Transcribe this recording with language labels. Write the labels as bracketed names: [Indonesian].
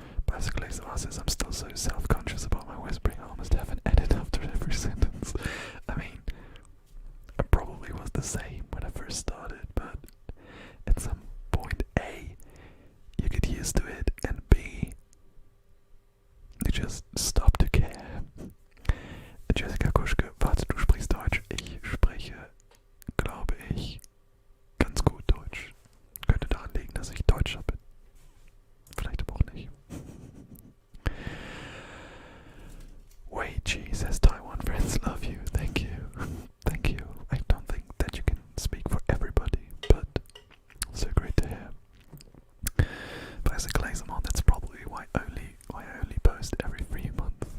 [English] Basically, says I'm still so self-conscious about my whispering, I almost have an edit after every sentence. I mean, I probably was the same when I first started, but at some point, A, you get used to it, and B, you just stop to care. [German] Jessica Kuschke, warte, du sprichst Deutsch. Ich spreche, glaube ich, ganz gut Deutsch. Könnte daran liegen, dass ich Deutscher bin. Vielleicht aber auch nicht. [English] Wait, G says Taiwan friends love you. Thank you. Thank you. I don't think that you can speak for everybody, but so great to hear. Basically, that's probably why I only post every 3 months.